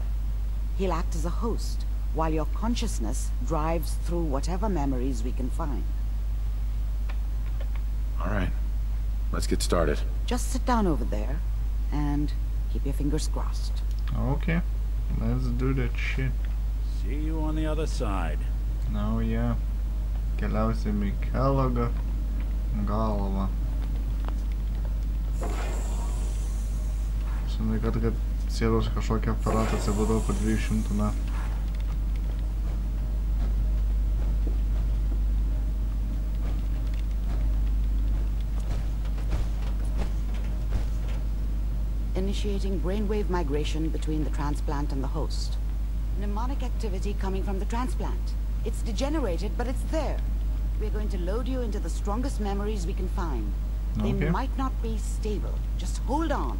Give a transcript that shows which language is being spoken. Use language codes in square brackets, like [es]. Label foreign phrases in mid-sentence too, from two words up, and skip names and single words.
[en] He'll act as a host, while your consciousness drives through whatever memories we can find. All right. Let's get started. Just sit down over there, and keep your fingers crossed. Okay. Let's do that shit. See you on the other side. Oh yeah. [lt] Keliausim į Kelloggą galvą. Žinai, kad sėdau kažkokį aparatą atsibudau po 200 metų. [en] Initiating brainwave migration between the transplant and the host. Mnemonic activity coming from the transplant. It's degenerated, but it's there. We're going to load you into the strongest memories we can find. They might not be stable. Just hold on.